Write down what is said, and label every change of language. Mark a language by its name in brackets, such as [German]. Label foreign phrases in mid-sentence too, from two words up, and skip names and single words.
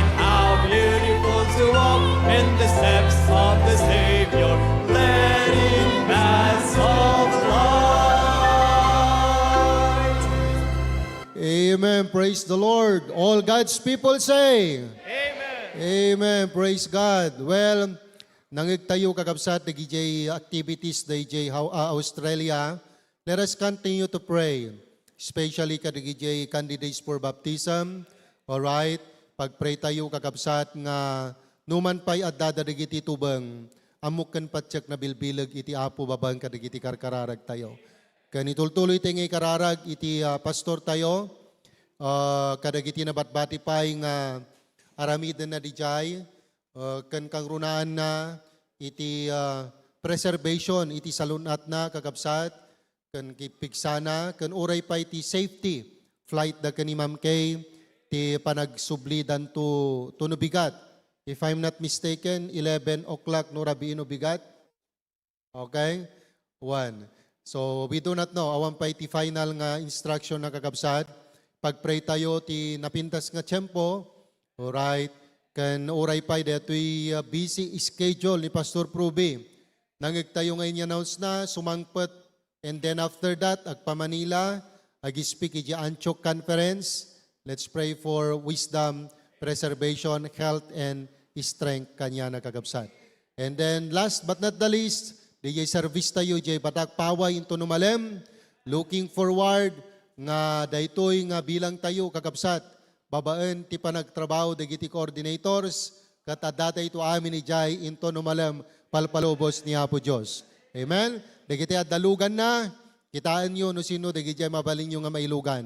[English] How beautiful to walk in the steps of the Savior, letting paths of light. Amen. Praise the Lord. All God's people say, Amen. Praise God. Well, [Iloko] nangig tayo kakabsat na DJ activities na DJ Australia. [English] Let us continue to pray. Especially ka DJ candidates for baptism. Alright? [Iloko] Pag-pray tayo kakabsat nga numan pa'y adada digiti tubang amukan patsak na bilbilag iti apo babang ka digiti karkararag tayo. Kanitultuloy tayo ngay kararag iti pastor tayo. Kadagiti na batbati pa'y nga aramidan na dijay, kan kangrunaan na iti preservation iti salunat na kakabsat ken kipigsana ken uray pa iti [English] safety flight [Iloko] da ken ni Ma'am Kay ti panagsublidan to no bigat. [English] If I'm not mistaken, 11 o'clock [Iloko] no rabi no bigat. Okay? 1. [English] So we do not know [Iloko] awan pa iti final nga instruction na kakabsat. Pagpray tayo ti napintas nga tiyempo. [English] Alright. [Iloko] Kan uray pa detoy busy schedule ni Pastor Pruby. Nangig tayo ngayon announce na sumangpet [English] and then after that [Iloko] agpa Manila ag-speak iti Antioch Conference. [English] Let's pray for wisdom, preservation, health and strength [Iloko] kanya na kakabsat. [English] And then last but not the least, DJ service [Iloko] tayo jay batak paway into numalem. [English] Looking forward [Iloko] nga daytoy nga bilang tayo kakabsat. Babaen ti panagtrabaho dagiti coordinators kat adda ito amin ni jay into numalem palpalubos ni Apo Diyos. Amen? Dagiti adalugan na, kitaan nyo no sino dagiti mabalin nyo nga mailugan.